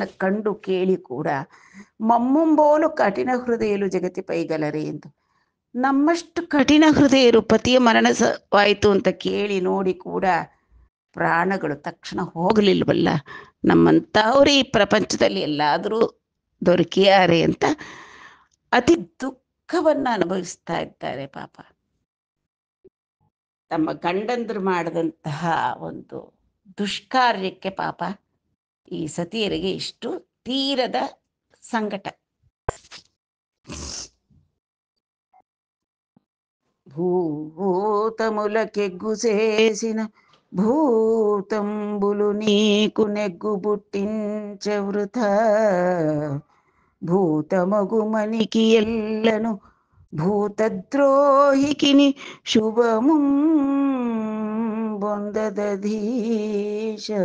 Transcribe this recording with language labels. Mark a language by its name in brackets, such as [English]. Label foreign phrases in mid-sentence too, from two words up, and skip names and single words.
[Kannada] ಕಂಡು ಕೇಳಿ ಕೂಡ [Telugu] మమ్ముంబోలు కఠిన హృదయులు జగతి పైగలరె [Kannada] ಎಂದು, ನಮ್ಮಷ್ಟು ಕಠಿಣ ಹೃದಯರು ಪತಿಯ ಮರಣವಾಯಿತು ಅಂತ ಕೇಳಿ ನೋಡಿ ಕೂಡ ಪ್ರಾಣಗಳು ತಕ್ಷಣ ಹೋಗಲಿಲ್ವಲ್ಲ, ನಮ್ಮಂಥವ್ರು ಈ ಪ್ರಪಂಚದಲ್ಲಿ ಎಲ್ಲಾದರೂ ದೊರಕಿಯಾರೆ ಅಂತ ಅತಿ ದುಃಖವನ್ನ ಅನುಭವಿಸ್ತಾ ಇದ್ದಾರೆ. ಪಾಪ ತಮ್ಮ ಗಂಡಂದ್ರು ಮಾಡಿದಂತಹ ಒಂದು ದುಷ್ಕಾರ್ಯಕ್ಕೆ ಪಾಪ ಈ ಸತಿಯರಿಗೆ ಇಷ್ಟು ತೀರದ ಸಂಕಟ. [Telugu] భూతములకెగ్గు చేసిన భూతంబులు నీకు నెగ్గు బుట్టించె వృథ, భూతమగుమనికి ఎల్లను భూతద్రోహికిని శుభము బొందదధీశ.